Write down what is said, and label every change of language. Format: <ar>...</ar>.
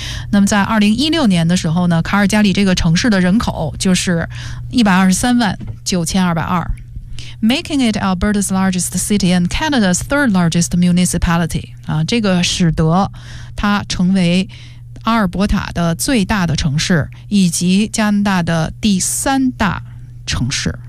<zh>那么在2016年的时候呢，卡尔加里这个城市的人口就是1,239,220。</zh> <en>Making it Alberta's largest city and Canada's third largest municipality.</en> <zh>啊，这个使得它成为阿尔伯塔的最大的城市，以及加拿大的第三大城市。</zh>